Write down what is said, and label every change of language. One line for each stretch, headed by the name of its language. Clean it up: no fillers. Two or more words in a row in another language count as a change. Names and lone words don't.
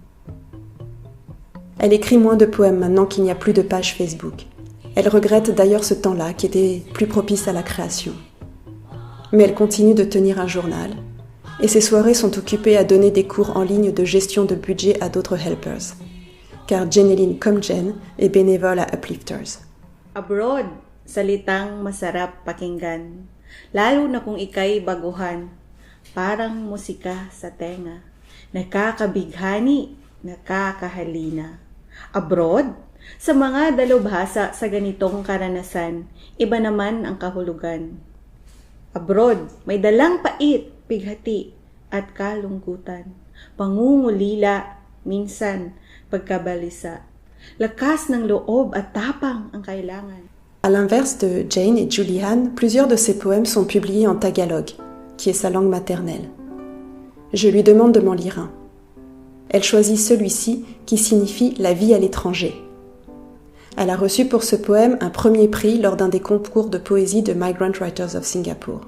French: Elle écrit moins de poèmes maintenant qu'il n'y a plus de page Facebook. Elle regrette d'ailleurs ce temps-là qui était plus propice à la création. Mais elle continue de tenir un journal et ses soirées sont occupées à donner des cours en ligne de gestion de budget à d'autres helpers. Car Jeneline, comme Jen, est bénévole à Uplifters.
Filipino: Abroad, salitang masarap pakinggan, lalo na kung ika'y baguhan, parang musika sa tenga, nakakabighani, nakakahalina. Abroad, sa mga dalubhasa sa ganitong karanasan, iba naman ang kahulugan. Abroad, may dalang pait, bighati, at kalungkutan, pangungulila, minsan, pagkabalisa. Lakas ng loob at tapang ang kailangan.
French: À l'inverse de Jane et Julianne, plusieurs de ses poèmes sont publiés en tagalog, qui est sa langue maternelle. Je lui demande de m'en lire un. Elle choisit celui-ci qui signifie la vie à l'étranger. Elle a reçu pour ce poème un premier prix lors d'un des concours de poésie de Migrant Writers of Singapore.